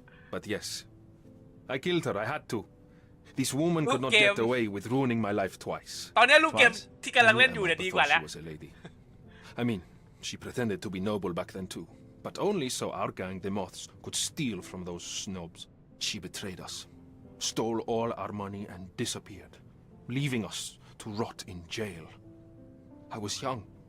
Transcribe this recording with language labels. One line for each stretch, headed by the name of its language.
English: But yes, I killed her. I had to. This woman could not get away with ruining my life twice.
Thai: ตอนนี้ลูกเกมที่กำลังเล่นอยู่เนี่ยดีกว่าแล้ว
English: She was a lady. I mean, she pretended to be noble back then too, but only so our gang, the Moths, could steal from those snobs. She betrayed us, stole all our money and disappeared, leaving us to rot in jail. I was young.